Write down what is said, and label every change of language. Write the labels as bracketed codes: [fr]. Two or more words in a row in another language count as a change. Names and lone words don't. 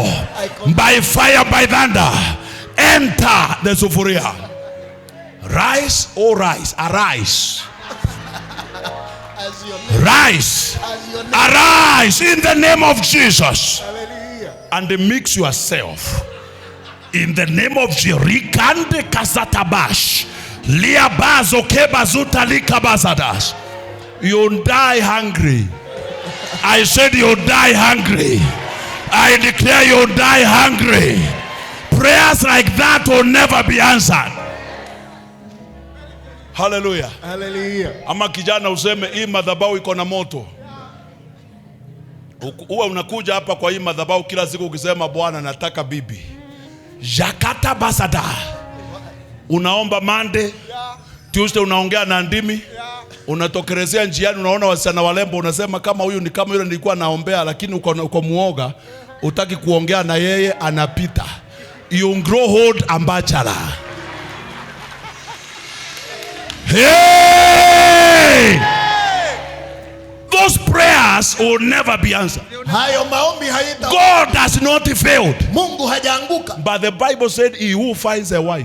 [en] By fire, by thunder. Enter the sufuria. Rise, oh rise, arise. Rise, arise in the name of Jesus. And mix yourself in the name of Jerikande Kasatabash. Liabazo kebazuta likabazadas. You'll die hungry. I said you'll die hungry. I declare you'll die hungry. Prayers like that will never be answered. Hallelujah. Hallelujah. [sw] Ama kijana useme hii madhabahu iko na moto. Uwe unakuja hapa kwa hii madhabahu kila siku ukisema Bwana nataka bibi. Jakata basada. Unaomba [en] Monday, Tuesday [sw] unaongea na ndimi. Unatokelezea njiani unaona wasichana walembo unasema kama huyu ni kama yule nilikuwa naombea, lakini uko muoga utaki kuongea na yeye anapita. [en] You grow old and bachelor. Hey! Those prayers will never be answered. God has not failed. But the Bible said he who finds a wife.